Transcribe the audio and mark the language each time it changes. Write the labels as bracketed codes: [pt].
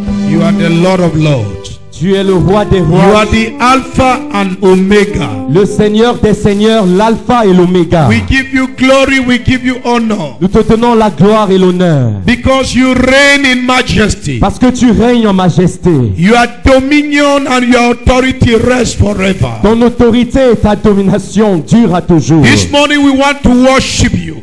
[en] You are the Lord of lords. [fr] Tu es le roi des rois. [en] You are the Alpha and Omega. [fr] Le Seigneur des seigneurs, l'alpha et l'oméga. [en] We give you glory, we give you honor. [fr] Nous te donnons la gloire et l'honneur. [en] Because you reign in majesty. [fr] Parce que tu règnes en majesté. [en] Your dominion and your authority rest forever. [fr] Ton autorité et ta domination durent à toujours. [en] This morning we want to worship you.